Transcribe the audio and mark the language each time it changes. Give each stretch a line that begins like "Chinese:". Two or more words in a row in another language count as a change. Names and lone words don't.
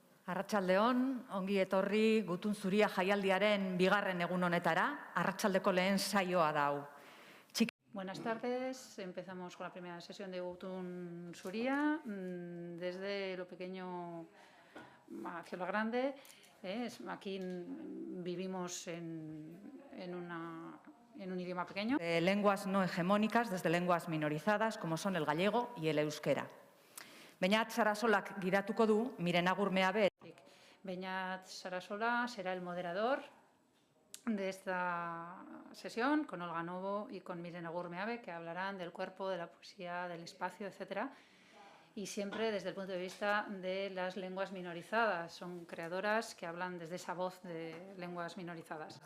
Basque: Arratsaldeon, ongi etorri Gutun Zuria jaialdiaren bigarren egun honetara. Arratsaldeko lehen saioa da hau.
Spanish: Buenas tardes. Empezamos con la primera sesión de Gutun Zuria, desde lo pequeño hacia lo grande. Aquí vivimos en un idioma pequeño. De lenguas no hegemónicas, desde lenguas minorizadas, como son el gallego y el euskera.
Basque: Beñat Sarasolak gidatuko du, Miren Agurmeabe.
Spanish: Beñat Sarasola será el moderador de esta sesión, con Olga Novo y con Miren Agurmeabe, que hablarán del cuerpo, de la poesía, del espacio, etcétera. Y siempre desde el punto de vista de las lenguas minorizadas. Son creadoras que hablan desde esa voz de lenguas minorizadas.